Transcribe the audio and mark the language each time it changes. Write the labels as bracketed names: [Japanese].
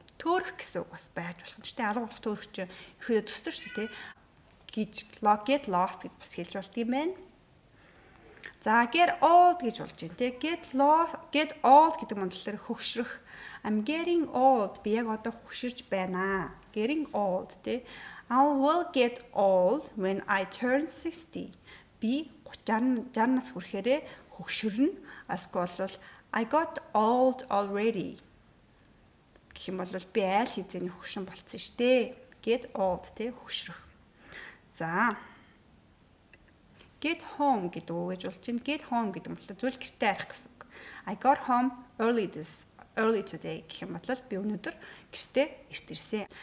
[Mongolian] Төөрөх гэсэн үг бас байж болох юм шүү дээ. Алга болох төөрөх чинь ихэдээ төстөр шүү дээ. Гэж get lost гэж бас хэлж болт юм байна. За get old гэж болж байна те. Get old гэдэг нь болохоор хөгшрөх. [English] I'm getting old. [Mongolian] Би яг одоо хөгширч байна. [English] Getting old те. I will get old when I turn 60. [Mongolian] Би 60 нас хүрэхээрээ хөгшөрнө. [English] Эсвэл I got old already. [Mongolian] Гэх юм бол би айл хизээний хөгшин болцсон шүү дээ. Get old те хөгшрөх. За. Get home гэдэг үг гэж болж байна. Get home гэдэг нь бол зүйл гэртээ арих гэсэн үг. [English] I got home early today [Mongolian] гэх юм бол би өнөөдөр гэртээ эрт ирсэн.